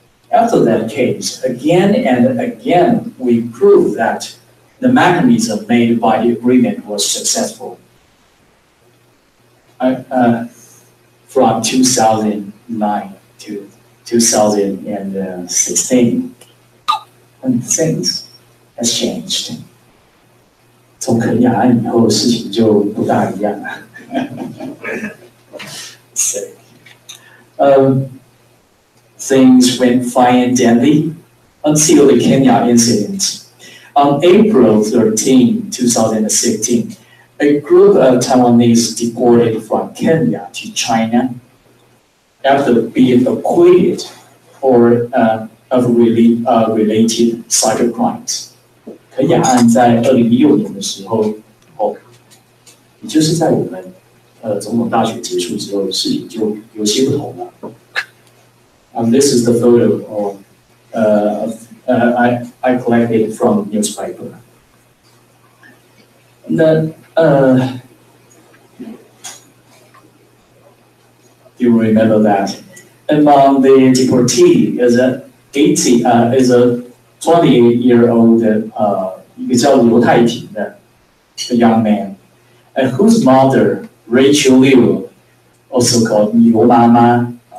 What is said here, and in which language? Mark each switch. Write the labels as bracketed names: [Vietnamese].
[English] After that case, again and again, we proved that the mechanism made by the agreement was successful. From 2009 to 2016, and things has changed. [Chinese] 从肯雅案以后，事情就不大一样了。 [English] Things went fine and dandy until the Kenya incident. On April 13, 2016, a group of Taiwanese deported from Kenya to China after being acquitted of related cybercrimes. [Chinese] 肯雅案在2016年的时候，也就是在我们总统大选结束之后，事情就有些不同了。 [English] This is the photo I collected from the newspaper. And you remember that among the deportee is a 28-year-old [Chinese] 一个叫刘太平的 [English] young man, and whose mother Rachel Liu, also called 刘妈妈,